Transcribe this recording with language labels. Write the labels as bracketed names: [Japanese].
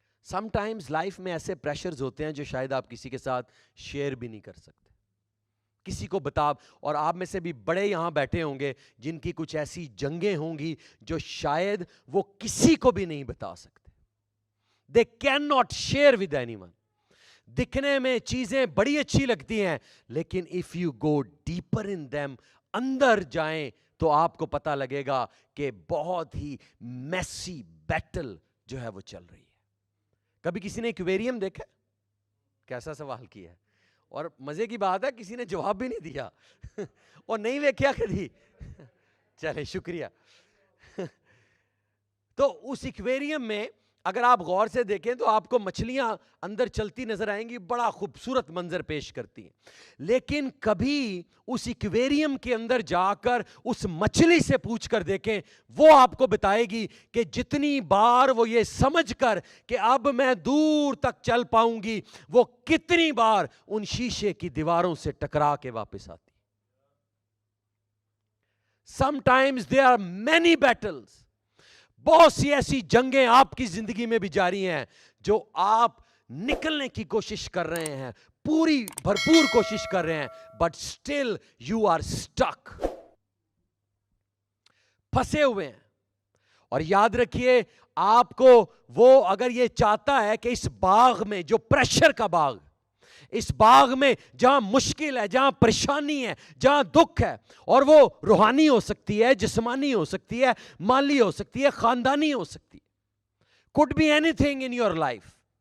[Urdu] Some times life میں ایسے pressures ہوتے ہیں جو شاید آپ کسی کے ساتھ شیئر بھی نہیں کر سکتے, کسی کو بتا. اور آپ میں سے بھی بڑے یہاں بیٹھے ہوں گے جن کی کچھ ایسی جنگیں ہوں گی جو شاید وہ کسی کو بھی نہیں بتا سکتے. [English] They cannot share with anyone. [Urdu] دکھنے میں چیزیں بڑی اچھی لگتی ہیں, لیکن [English] if you go deeper in them, [Urdu] اندر جائیں تو آپ کو پتا لگے گا کہ بہت ہی میسی بیٹل جو ہے وہ چل رہی ہے. کبھی کسی نے ایکویریم دیکھا؟ کیسا سوال کیا ہے, اور مزے کی بات ہے کسی نے جواب بھی نہیں دیا اور نہیں دیکھا کبھی. چلے شکریہ. تو اس ایکویریم میں اگر آپ غور سے دیکھیں تو آپ کو مچھلیاں اندر چلتی نظر آئیں گی, بڑا خوبصورت منظر پیش کرتی ہیں. لیکن کبھی اس ایکویریم کے اندر جا کر اس مچھلی سے پوچھ کر دیکھیں, وہ آپ کو بتائے گی کہ جتنی بار وہ یہ سمجھ کر کہ اب میں دور تک چل پاؤں گی, وہ کتنی بار ان شیشے کی دیواروں سے ٹکرا کے واپس آتی. [English] Sometimes there are many battles. [Urdu] بہت سی ایسی جنگیں آپ کی زندگی میں بھی جاری ہیں جو آپ نکلنے کی کوشش کر رہے ہیں, پوری بھرپور کوشش کر رہے ہیں, [English] but still you are stuck, [Urdu] پھنسے ہوئے ہیں. اور یاد رکھیے, آپ کو وہ اگر یہ چاہتا ہے کہ اس باغ میں, جو پریشر کا باغ, اس باغ میں جہاں مشکل ہے, جہاں پریشانی ہے, جہاں دکھ ہے, اور وہ روحانی ہو سکتی ہے, جسمانی ہو سکتی ہے, مالی ہو سکتی ہے, خاندانی ہو سکتی ہے, [English] could be anything in your life.